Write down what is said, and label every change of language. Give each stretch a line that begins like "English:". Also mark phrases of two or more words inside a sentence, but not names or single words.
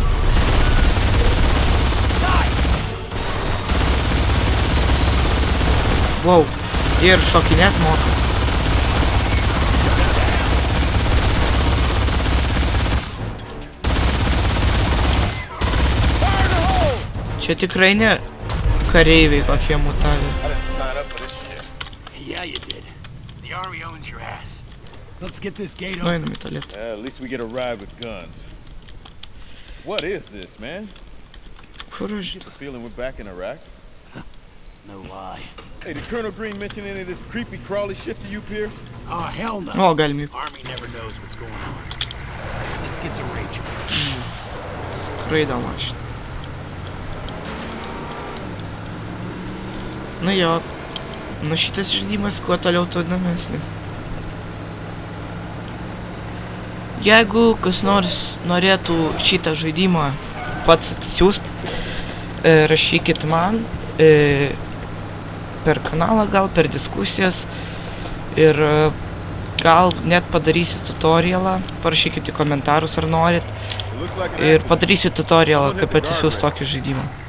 Lithuanian: Wow, ir šokinėt moka. Čia tikrai ne kareiviai kokie mutavė.
English: Yeah, you did. The army owns your ass. Let's get this gate open. open.
Lithuanian: Nueinam į tualetą.
English: At least we get a ride with guns. What is this, man?
Lithuanian: Kur aš?
English: Get the feeling we're back in Iraq. No lie. Hey, did Colonel Green mention any of this creepy crawly shit to you, Pierce? Oh, hell no.
Lithuanian: O, galim į...
English: Army never knows what's going on. Let's get to Rachel.
Lithuanian: Skraido mašina. Nu jo. Nu šitas žaidimas kuo toliau tuo įdomesnis. Jeigu kas nors norėtų šitą žaidimą pats atsiųst, rašykit man per kanalą, gal per diskusijas ir gal net padarysiu tutorialą, parašykit į komentarus ar norit ir padarysiu tutorialą, kaip atsisiųst tokį žaidimą.